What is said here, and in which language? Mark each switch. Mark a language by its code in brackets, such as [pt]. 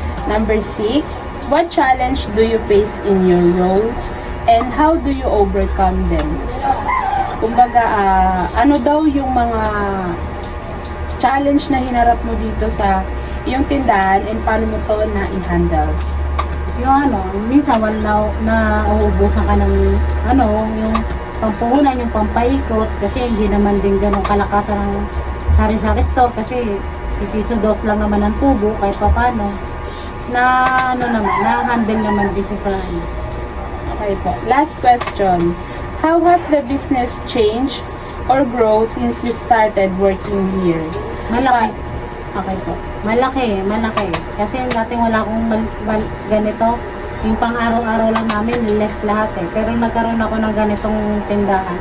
[en] Number 6, what challenge do you face in your role and how do you overcome them? [tl] Kumbaga, ano daw yung mga challenge na hinarap mo dito sa iyong tindahan and paano mo to na-handle? Yung minsan wala na uubusan ka ng yung pampuhunan, yung pampaikot kasi hindi naman din ganun kalakasan ng sari-sari store kasi ipiso dos lang naman ang tubo kahit papano na na-handle naman din siya sa [en] Okay po. Last question. How has the business changed or grow since you started working here? [tl] malaki. Okay po. Malaki. Kasi dating wala akong ganito. Yung pang araw-araw lang namin, less lahat eh. Pero nagkaroon ako ng ganitong tindahan.